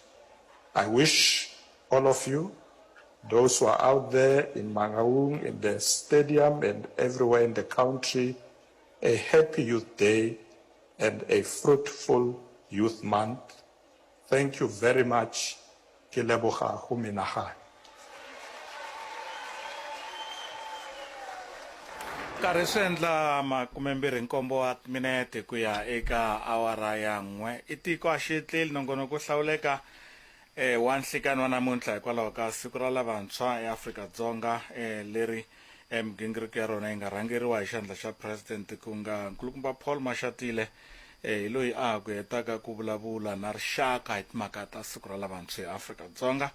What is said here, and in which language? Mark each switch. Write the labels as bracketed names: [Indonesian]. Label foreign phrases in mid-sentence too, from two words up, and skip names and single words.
[English] I wish all of you, those who are out there in Mangaung, in the stadium and everywhere in the country, a happy Youth Day and a fruitful Youth Month. Thank you very much. [Tswana] Ke leboga go menagane. [Tsonga] Karhi swi endla 29 minete ku ya eka awara ya 1 i tiko a xi tleli nongonoko wo hlawuleka wa nhlikani wa namuntlha hikwalaho ka siku ra lavantshwa eAfrika-Dzonga leri migingiriko ya rona yi nga rhangeriwa hi xandla xa president ku nga nkulukumba Paul Mashatile hi loyi a ku hetaka ku vulavula na rixaka hi timhaka ta siku ra lavantshwa eAfrika-Dzonga.